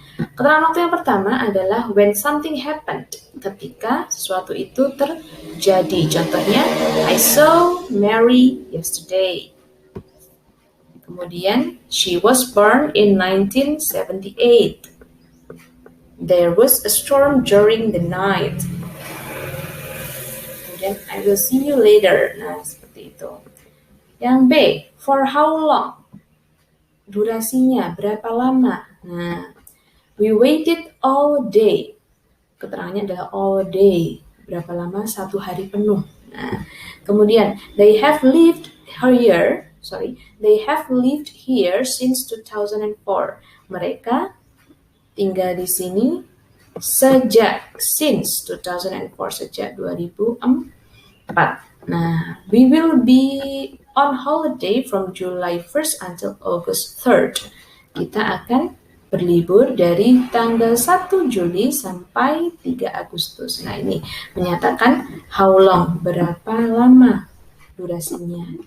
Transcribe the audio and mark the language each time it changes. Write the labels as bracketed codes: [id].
[id] Keterangan waktu yang pertama adalah [en] when something happened, [id] ketika sesuatu itu terjadi. [en] Contohnya, I saw Mary yesterday. Kemudian, she was born in 1978. There was a storm during the night. kemudian I will see you later. [id] Nah, seperti itu. [en] Yang B, for how long? [id] Durasinya, berapa lama? Nah, [en] we waited all day. [id] Keterangannya adalah all day. Berapa lama? 1 hari penuh. Nah, kemudian [en] they have lived here since 2004. [id] Mereka tinggal di sini since 2004, sejak 2004. [en] Nah, we will be on holiday from July 1st until August 3rd. [id] Kita akan berlibur dari tanggal 1 Juli sampai 3 Agustus. Nah, ini menyatakan [en] how long, [id] berapa lama durasinya.